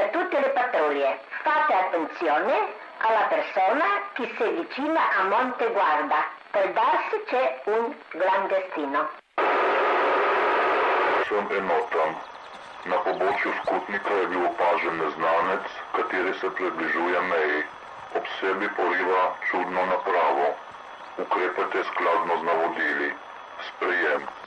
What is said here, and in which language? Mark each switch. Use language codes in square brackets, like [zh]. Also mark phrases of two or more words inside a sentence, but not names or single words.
[it] tutte le pattuglie. Fate attenzione alla persona che si avvicina a Monte Guarda. Per darsi c'è un clandestino. [sl] Sem enotam. Na pobočju Skutnika je bil opažen neznanec, kateri se približuje meji. Ob sebi poriva čudno napravo. Ukrepajte skladno z navodili. Sprejem.